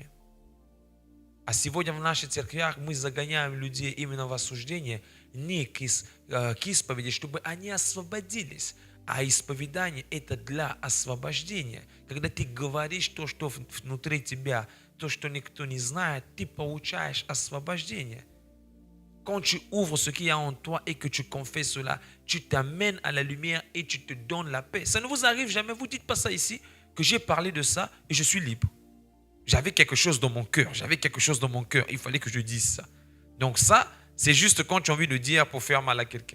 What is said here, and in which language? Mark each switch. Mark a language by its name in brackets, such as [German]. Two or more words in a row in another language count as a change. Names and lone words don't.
[Russian] А сегодня в наших церквях мы загоняем людей именно в осуждение, не к исповеди, чтобы они освободились. А исповедание – это для освобождения. Когда ты говоришь то, что внутри тебя, то, что никто не знает, ты получаешь освобождение. [French] Quand tu ouvres ce qu'il y a en toi et que tu confesses cela, tu t'amènes à la lumière et tu te donnes la paix. Ça ne vous arrive jamais, vous ne dites pas ça ici, que j'ai parlé de ça et je suis libre. J'avais quelque chose dans mon cœur, il fallait que je dise ça. Donc ça, c'est juste quand tu as envie de dire pour faire mal à quelqu'un.